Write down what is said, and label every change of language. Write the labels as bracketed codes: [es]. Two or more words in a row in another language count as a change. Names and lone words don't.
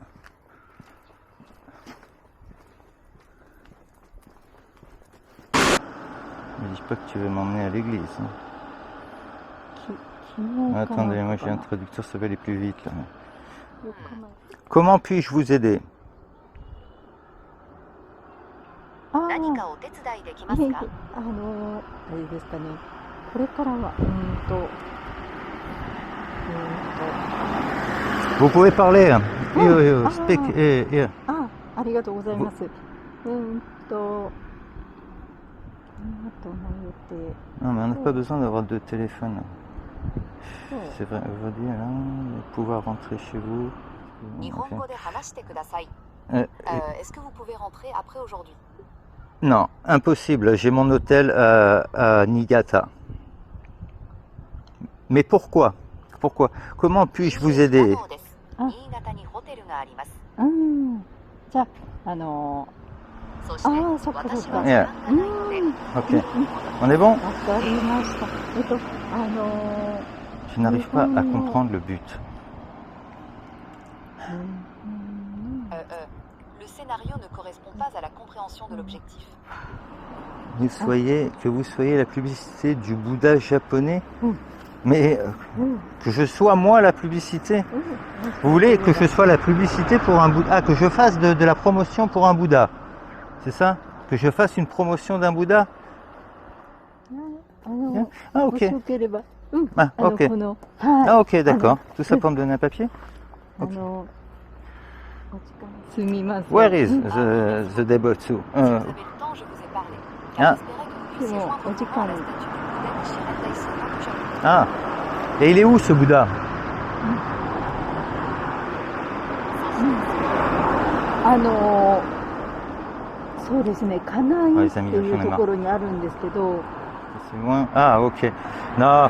[fr] Ne dis pas que tu veux m'emmener à l'église. Hein. Attendez, moi j'ai un traducteur, ça va aller plus vite là. Comment puis-je vous aider? [ja] 何かお手伝いできますか？あれですかね。これからは [fr] Vous pouvez parler. Hein. Ah, Speak. [ja] Ah, ありがとうございます。 [fr] Non, mais on n'a pas besoin d'avoir deux téléphones. C'est vrai, aujourd'hui, là, pouvoir rentrer chez vous. [ja] 日本語で話してください。 [fr] Est-ce que vous pouvez rentrer après aujourd'hui? Non, impossible. J'ai mon hôtel à Niigata. Mais pourquoi? Pourquoi? Comment puis-je vous aider? [ja] 新潟にホテルがあります。じゃあそして私は時間がないので。 [fr] Ok. On est bon? [ja] わかりました。 [fr] Je n'arrive pas à comprendre le but. Le scénario ne correspond pas à la compréhension de l'objectif. Que vous soyez la publicité du Bouddha japonais, mais que je sois moi la publicité. Vous voulez que je sois la publicité pour un Bouddha? Ah, que je fasse de la promotion pour un Bouddha. C'est ça? Que je fasse une promotion d'un Bouddha? Ah, ok. Ah, ok. Ah, ok, d'accord. Tout ça pour me donner un papier? [en] Okay. Where is the Daibutsu? [fr] Si vous avez le temps, je vous ai parlé. Car j'espérais que vous puissiez joindre la statue du Bouddha Nichiren Daishonin du Japon. Ah, et il est où ce Bouddha? C'est loin. Ah, ok. Non.